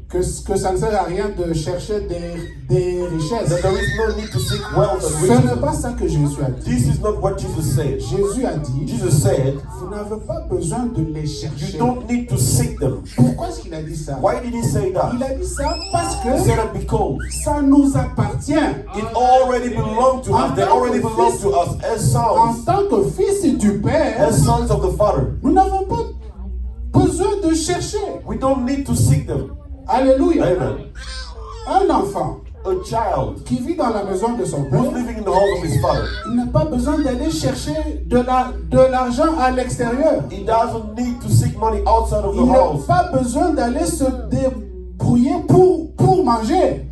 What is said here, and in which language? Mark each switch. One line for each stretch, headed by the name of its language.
French: que ça ne sert à rien de chercher des richesses.
English: that there is no need to seek wealth and
French: Ce n'est pas
English: riches.
French: ça que Jésus a dit.
English: This is not what Jesus said.
French: Jésus a dit,
English: Jesus said,
French: vous n'avez pas besoin de les
English: you
French: chercher.
English: don't need to seek them.
French: Pourquoi est-ce qu'il a dit ça?
English: Why did he say that?
French: Il a dit ça parce
English: He said that because
French: ça nous appartient.
English: it already belonged to us. They already belong to us as
French: En
English: sons,
French: tant que fils du Père,
English: as sons of the Father.
French: nous n'avons pas besoin de chercher.
English: We don't need to seek them.
French: Alléluia.
English: Amen.
French: Un enfant
English: A child
French: qui vit dans la maison de son
English: who's
French: père,
English: living in the house of his father,
French: il n'a pas besoin d'aller chercher de l'argent à l'extérieur.
English: he doesn't need to seek money outside of the
French: Il n'a
English: house.
French: pas besoin d'aller se débrouiller pour manger.